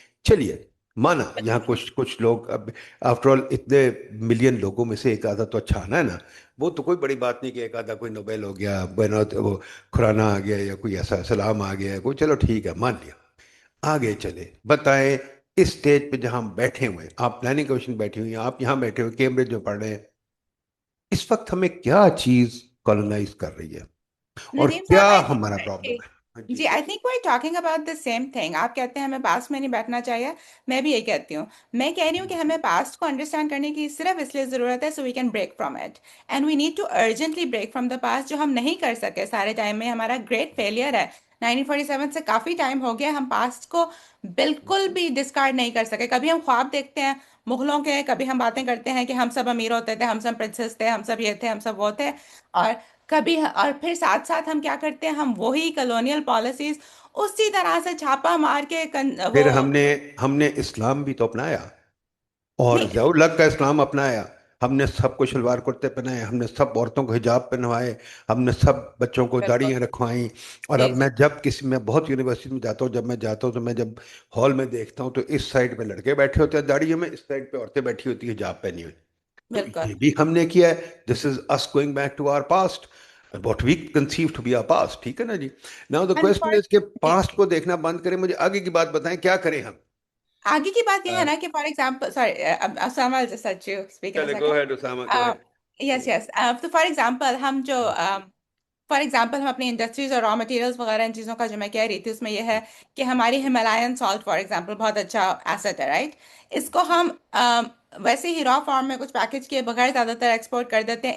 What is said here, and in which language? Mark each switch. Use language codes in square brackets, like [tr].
[ur] چلیے مانا یہاں کچھ لوگ اب آفٹر آل اتنے ملین لوگوں میں سے ایک آدھا تو اچھا آنا ہے نا، وہ تو کوئی بڑی بات نہیں کہ ایک آدھا کوئی نوبیل ہو گیا، وہ کھرانا آ گیا یا کوئی ایسا سلام آ گیا کوئی، چلو ٹھیک ہے مان لیا. آگے چلے بتائیں اس سٹیج پہ جہاں ہم بیٹھے ہوئے ہیں، آپ پلاننگ کمیشن بیٹھی ہوئی ہیں، آپ یہاں بیٹھے ہوئے کیمبرج میں پڑھ رہے ہیں، اس وقت ہمیں کیا چیز کالونائز کر رہی ہے اور ندیم کیا صاحب ہمارا پرابلم ہے؟ ہاں جی. [en] جی I think we talking about the same thing. [ur] آپ کہتے ہیں ہمیں پاسٹ میں نہیں بیٹھنا چاہیے، میں بھی یہی کہتی ہوں. میں کہہ رہی ہوں کہ ہمیں پاسٹ کو انڈرسٹینڈ کرنے کی صرف اس لیے ضرورت ہے [en] So we can break from it, and we need to urgently break from the past. [ur] جو ہم نہیں کر سکے سارے ٹائم میں، ہمارا گریٹ فیلئر ہے. 1947 سے کافی ٹائم ہو گیا، ہم پاسٹ کو بالکل بھی ڈسکارڈ نہیں کر سکے. کبھی ہم خواب دیکھتے ہیں مغلوں کے، کبھی ہم باتیں کرتے ہیں کہ ہم سب امیر ہوتے تھے، ہم سب پرنسس تھے، ہم سب یہ تھے، ہم سب وہ تھے، اور کبھی اور پھر ساتھ ساتھ ہم کیا کرتے ہیں، ہم وہی کلونیل پالیسیز اسی طرح سے چھاپا مار کے وہ. پھر ہم نے اسلام بھی تو اپنایا، اور نہیں. ضیاء الحق کا اسلام اپنایا. ہم نے سب کو شلوار کرتے پہنائے، ہم نے سب عورتوں کو حجاب پہنوائے، ہم نے سب بچوں کو بالکل. داڑیاں رکھوائیں. اور جی اب جی. میں جب کسی میں بہت یونیورسٹی میں جاتا ہوں، جب میں جاتا ہوں تو میں جب ہال میں دیکھتا ہوں تو اس سائڈ پہ لڑکے بیٹھے ہوتے ہیں داڑیوں میں، اس سائڈ پہ عورتیں بیٹھی ہوتی ہیں حجاب پہنی ہوئی. تو بالکل. یہ بھی ہم نے کیا ہے. [en] This is us going back to our past, what we conceive to be our past. [ur] ٹھیک ہے نا جی. [en] Now the question is کہ [ur] جی. پاسٹ کو دیکھنا بند کریں. مجھے آگے کی بات بتائیں کیا کریں ہم. آگے کی بات یہ ہے نا کہ [en] For example sorry Usama just let you speak in چلے گو head Usama, گو second. یس یس. [ur] تو فار ایگزامپل ہم جو فار ایگزامپل ہم اپنی انڈسٹریز اور را مٹیریلس وغیرہ ان چیزوں کا جو میں کہہ رہی تھی اس میں یہ ہے کہ ہماری ہمالین سالٹ فار ایگزامپل بہت اچھا ایسٹ ہے، رائٹ؟ اس کو ہم ویسے ہی را فارم میں کچھ پیکج کیے بغیر زیادہ تر ایکسپورٹ کر دیتے ہیں.